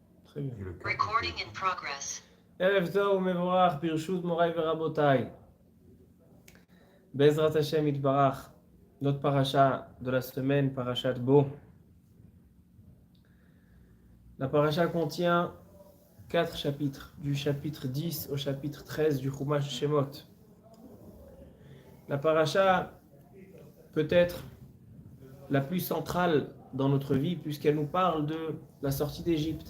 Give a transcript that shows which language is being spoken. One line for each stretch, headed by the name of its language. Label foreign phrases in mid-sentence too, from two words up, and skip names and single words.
French: Très bien.
English: Recording in progress.
Hebrew: ערב טוב מבורך ברשות מורי ורבותי. בעזרת השם יתברך.
French: Notre paracha de la semaine, parachat Bo. La paracha contient 4 chapitres, du chapitre 10 au chapitre 13 du Chumash Shemot. La paracha peut être la plus centrale dans notre vie puisqu'elle nous parle de la sortie d'Égypte.